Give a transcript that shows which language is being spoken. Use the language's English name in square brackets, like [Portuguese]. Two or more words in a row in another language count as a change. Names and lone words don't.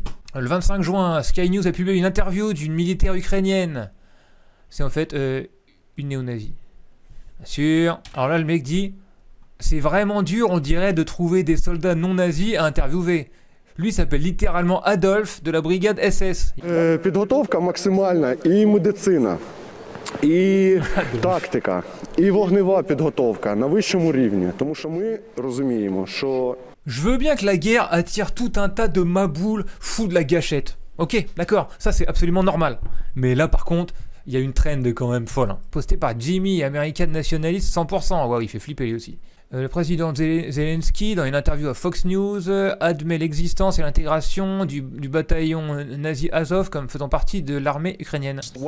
[French] Le 25 juin, Sky News a publié une interview d'une militaire ukrainienne. C'est en fait une néo-nazie. Bien sûr. Alors là, le mec dit, c'est vraiment dur, on dirait, de trouver des soldats non nazis à interviewer. Lui s'appelle littéralement Adolf de la brigade SS. [Ukrainian] Підготовка максимальна і медицина, і тактика, і вогнева підготовка на вищому рівні. Тому що ми розуміємо, що [French] Je veux bien que la guerre attire tout un tas de maboules fous de la gâchette. Ok, d'accord, ça c'est absolument normal. Mais là par contre, il y a une trend quand même folle. Hein. Postée par Jimmy, [English] American Nationalist [French] 100%. Waouh, il fait flipper lui aussi. Le président Zelensky, dans une interview à Fox News, admet l'existence et l'intégration du bataillon nazi Azov comme faisant partie de l'armée ukrainienne.